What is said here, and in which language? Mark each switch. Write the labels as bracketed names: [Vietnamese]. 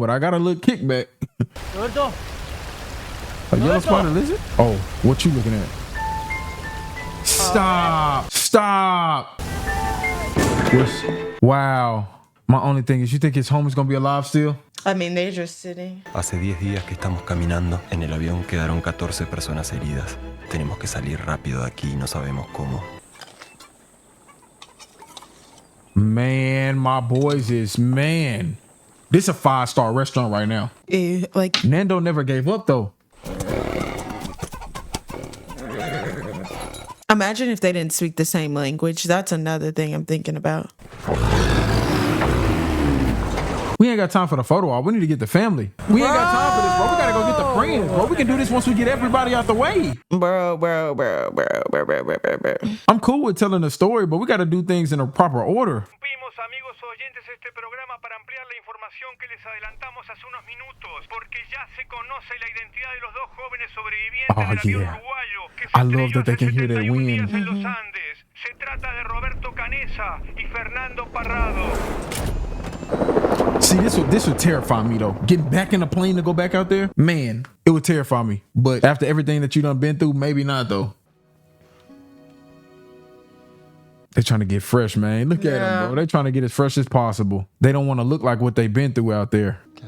[English] But I got a little kickback. Roberto. A yellow spotted lizard? Oh, what you looking at? Stop! Stop! Wow. My only thing is, you think his homie's gonna be alive still? I mean, they're just sitting. [Spanish] Hace 10 días que estamos caminando. En el avión quedaron 14 personas heridas. Tenemos que salir rápido de aquí y no sabemos cómo. [English] Man, my boys is, man. This a 5-star restaurant right now. Like Nando never gave up though. Imagine if they didn't speak the same language. That's another thing I'm thinking about. We ain't got time for the photo op. We need to get the family. We ain't got time for this, bro. We gotta go get the friends, bro. We can do this once we get everybody out the way. Bro. I'm cool with telling the story, but we gotta do things in a proper order. [Spanish] Amigos oyentes, este programa para ampliar la información que les adelantamos hace unos minutos, porque ya se conoce la identidad de los dos jóvenes sobrevivientes del avión uruguayo que se estrelló hace 71 días en los Andes. Se trata de Roberto Canesa y Fernando Parrado. [English] See, this would terrify me though. Getting back in the plane to go back out there, man, it would terrify me. But after everything that you done been through, maybe not though. They're trying to get fresh, man. Look at them, bro. They're trying to get as fresh as possible. They don't want to look like what they've been through out there.